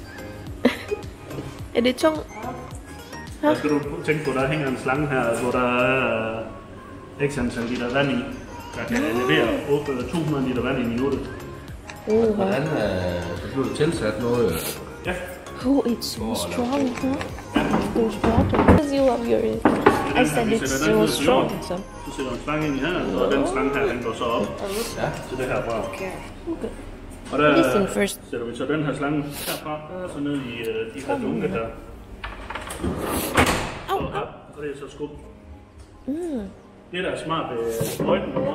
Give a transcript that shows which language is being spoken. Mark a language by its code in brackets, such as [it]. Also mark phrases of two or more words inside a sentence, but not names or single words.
[da] Er det tung? Så skal du tænke på, at der hænger en slange her, hvor der er x antal liter vand i. Der kan levere 200 liter vand i minuttet. Hvordan så blev det tilsat noget? Ja. [en] Oh, it's so strong, huh? There's water. Because you love your... I said it's so strong. [da] Så sætter du en slange ind i her, og den slange her, den går så op til det her rør. Og der sætter vi så den her slange herfra, og så ned i de her dunke her. Og det er så skub. Det der er smart ved sprøjten derovre.